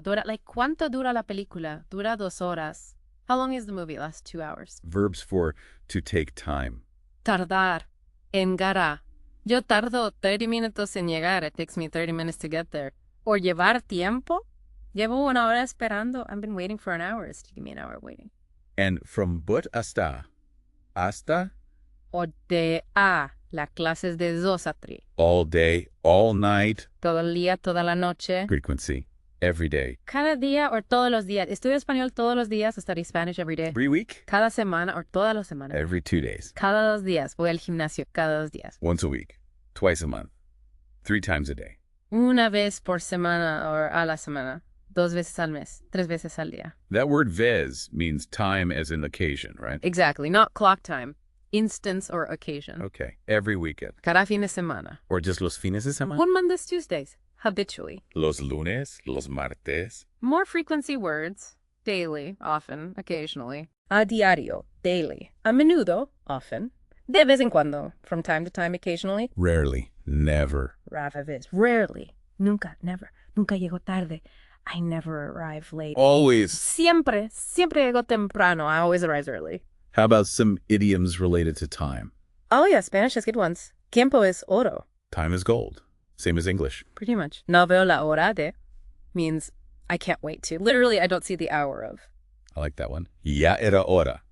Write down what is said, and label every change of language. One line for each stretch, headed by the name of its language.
Spanish: ¿Cuánto dura la película? Dura 2 horas.
English: How long is the movie? It lasts 2 hours. Verbs for to take time.
Spanish: Tardar. Engarar. Yo tardo 30 minutos en llegar.
English: It takes me 30 minutes to get there. Or llevar tiempo.
Spanish: Llevo 1 hora esperando.
English: I've been waiting for an hour. It's taking me an hour waiting. And from but
Spanish: hasta. Hasta? O de a. La clase es de 2 a 3.
English: All day, all night.
Spanish: Todo el día, toda la noche.
English: Frequency. Every day.
Spanish: Cada día o todos los días. Estudio español todos los días.
English: I study Spanish every day. Every week?
Spanish: Cada semana o todas las semanas.
English: Every 2 days.
Spanish: Cada 2 días. Voy al gimnasio cada 2 días.
English: Once a week. Twice a month. 3 times a day.
Spanish: Una vez por semana o a la semana. 2 veces al mes. 3 veces al día.
English: That word vez means time as in occasion, right? Exactly. Not clock time. Instance or occasion. Okay. Every weekend.
Spanish: Cada fin de semana. Or just los fines de semana?
English: On Mondays, Tuesdays. Habitually.
Spanish: Los lunes, los martes.
English: More frequency words. Daily, often, occasionally.
Spanish: A diario,
English: daily.
Spanish: A menudo,
English: often.
Spanish: De vez en cuando,
English: from time to time, occasionally. Rarely, never.
Spanish: Rara vez,
English: rarely.
Spanish: Nunca,
English: never.
Spanish: Nunca llego tarde.
English: I never arrive late. Always.
Spanish: Siempre llego temprano.
English: I always arrive early. How about some idioms related to time? Oh yeah, Spanish has good ones.
Spanish: Tiempo es oro.
English: Time is gold. Same as English. Pretty much.
Spanish: No veo la hora de
English: means I can't wait to. Literally, I don't see the hour of. I like that one.
Spanish: Ya era hora.